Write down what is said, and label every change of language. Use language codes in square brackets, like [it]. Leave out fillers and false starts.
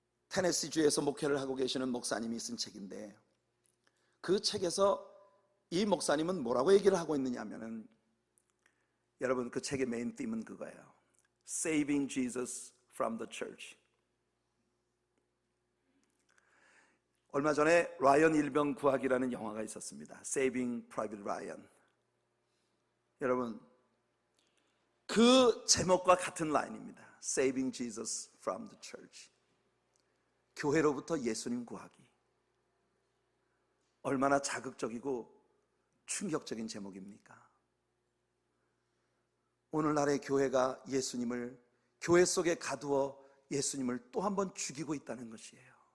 [ko] 테네시주에서 목회를 하고 계시는 목사님이 쓴 책인데, 그 책에서 이 목사님은 뭐라고 얘기를 하고 있느냐 하면은, 여러분, 그 책의 메인 팀은 그거예요. [en] Saving Jesus from the Church. [ko] 얼마 전에 라이언 일병 구하기라는 영화가 있었습니다. [en] Saving Private Ryan. [ko] 여러분, 그 제목과 같은 라인입니다. [en] Saving Jesus from the Church. [ko] 교회로부터 예수님 구하기. 얼마나 자극적이고 충격적인 제목입니까? 오늘날의 교회가 예수님을 교회 속에 가두어 예수님을 또 한 번 죽이고 있다는 것이에요.